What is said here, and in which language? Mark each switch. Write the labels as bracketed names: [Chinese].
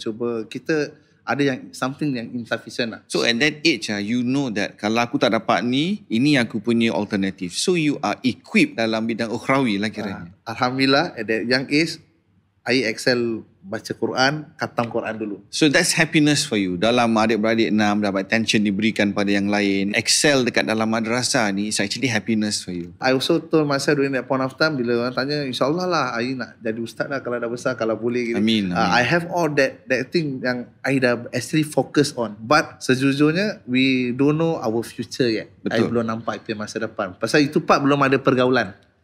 [Malay] Cuba kita ada yang something yang insufficient lah. [English] So at that age, you know that [Malay] kalau aku tak dapat ni, ini aku punya alternative. [English] So you are equipped [Malay] dalam bidang ukhrawi lah kiranya. [English] Alhamdulillah at that young age, I excel [Malay] baca Quran, khatam Quran dulu. [English] So that's happiness for you. [Malay] Dalam adik-beradik 6, dapat attention diberikan pada yang lain. [English] Excel [Malay] dekat dalam madrasah ni, [English] it's actually happiness for you. I also told myself during that point of time, [Malay] bila orang tanya, insyaAllah lah, [English] I [Malay] nak jadi ustaz lah kalau dah besar, kalau boleh. Gitu. Amin. [English] I have all that thing [Malay] yang I dah [English] actually focus on. But sejujurnya, we don't know our future yet. [Malay] Betul. I belum nampak itu masa depan. Pasal itu part belum ada pergaulan.